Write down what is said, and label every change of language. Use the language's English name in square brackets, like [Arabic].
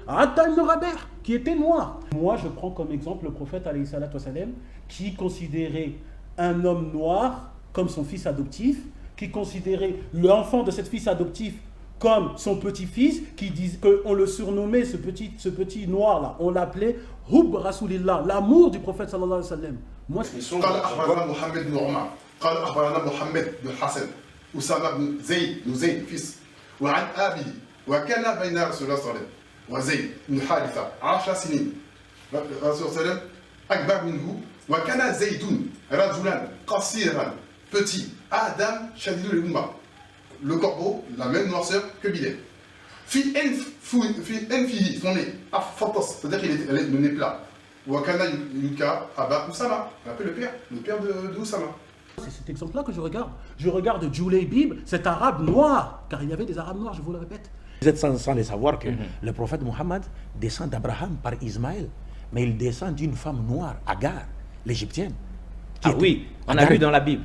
[French] Atta ibn Raber qui était noir. Moi, je prends comme exemple le prophète alayhi salatu wassalam, qui considérait un homme noir comme son fils adoptif, qui considérait l'enfant de cet fils adoptif comme son petit-fils, qui disent qu'on le surnommait, ce petit noir-là, on l'appelait Hub Rasulillah, l'amour du prophète sallallahu alayhi wa sallam. Moi, c'est [Arabic] قال أخبرنا محمد بن عمر قال أخبرنا محمد بن الحسن أسامة بن زيد فيس وعن أبيه وكان بين رسول الله صلى الله عليه وسلم وزيد بن حارثة 10 سنين الرسول صلى الله عليه وسلم أكبر منه وكان زيد رجلا قصيرا [French] petit [Arabic] آدم شديد الأمة [French] le corbeau la même noirceur que Bilal [Arabic] في أنفه [French] son nez [Arabic] فطس [French] c'est-à-dire qu'il est le nez plat [Arabic] Wakana Yuka Abba Oussama, [French] on appelle le père de Oussama. C'est cet exemple-là que je regarde. Je regarde Julaybib, cet arabe noir, car il y avait des arabes noirs, je vous le répète. Vous êtes sans le savoir que le prophète Mohammed descend d'Abraham par Ismaël, mais il descend d'une femme noire, Agar, l'égyptienne. Oui, on a vu dans la Bible.